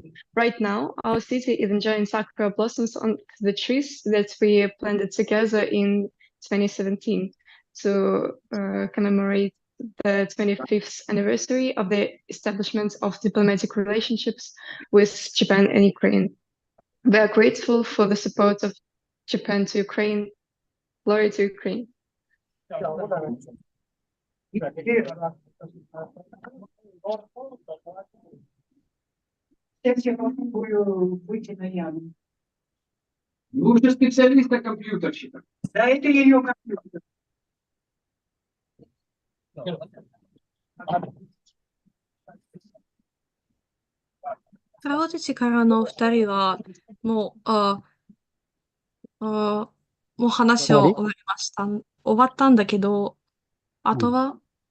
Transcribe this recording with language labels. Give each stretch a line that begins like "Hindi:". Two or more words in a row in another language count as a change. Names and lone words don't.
English: Right now, our city is enjoying sakura blossoms on the trees that we planted together in 2017 to commemorate the 25th anniversary of the establishment of diplomatic relationships with Japan and Ukraine. We are grateful for the support of Japan to Ukraine. Glory to Ukraine.
Russian: Вы уже специалист на компьютерщиках. Дайте ее компьютер.
Japanese: スラボテチからの二人は、もう、もう話を終わりました。終わったんだけど、あとは、